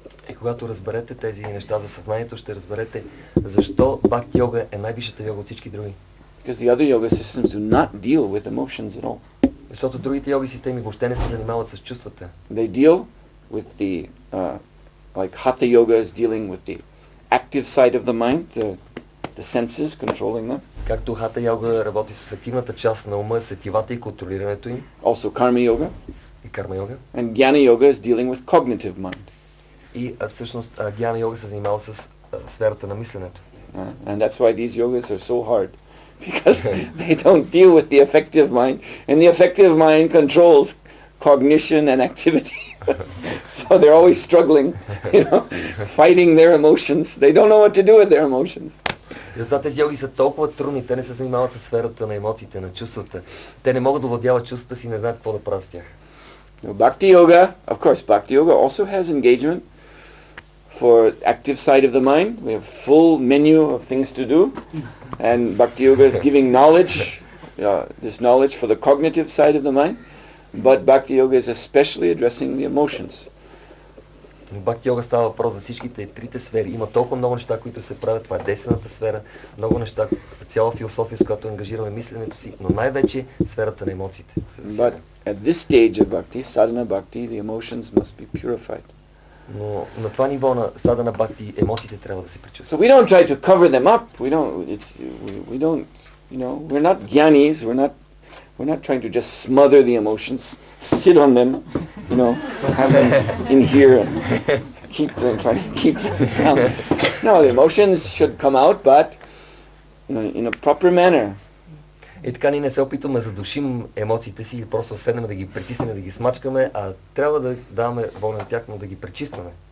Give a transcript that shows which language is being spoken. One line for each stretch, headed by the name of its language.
Bulgarian: И когато разберете тези неща за съзнанието, ще разберете защо бхакти йога е най-висшата йога от всички други.
English: Because the other yoga systems do not deal with emotions at all.
Bulgarian: Защото другите йоги системи въобще не се занимават с чувствата.
English: They deal with the, like hatha yoga is dealing with the active side of the mind, the senses, controlling them.
Bulgarian: Както хата йога работи с активната част на ума, сетивата и контролирането им.
English: Also karma yoga.
Bulgarian: И карма йога.
English: And jnana yoga is dealing with cognitive mind.
Bulgarian: И всъщност гьяна йога се занимава с сферата на мисленето.
English: And that's why these yogas are so hard. Because they don't deal with the affective mind, and the affective mind controls cognition and activity. So they're always struggling, fighting their emotions. They don't know what to do with their emotions.
Bulgarian: И затова тези йоги са толкова трудни, те не се занимават с сферата на емоциите, на чувствата. Те не могат да овладяват чувствата си и не знаят какво да правят с тях.
English: Bhakti yoga, of course, bhakti yoga also has engagement for active side of the mind. We have full menu of things to do. And Bhakti Yoga is giving knowledge, this knowledge for the cognitive side of the mind. But Bhakti Yoga is especially addressing the emotions.
Bulgarian: Бхакти йога става въпрос за всичките трите сфери. Има толкова много неща, които се правят. Това е десената сфера. Много неща, цяла философия, с която ангажираме мисленето си, но най-вече сферата на емоциите.
English: But at this stage of bhakti, sadhana bhakti, the emotions must be purified.
Bulgarian: Но на това ниво на садана бхакти емоциите трябва да се пречистват.
English: So we don't try to cover them up. We don't, we're not gyanis. We're not trying to just smother the emotions, sit on them, have them in here and try to keep them down. No, the emotions should come out, but in a proper manner.
Bulgarian: И така ние не се опитваме да задушим емоциите си или просто седнем да ги притиснем, да ги смачкаме, а трябва да даваме воля на тях, но да ги пречистваме.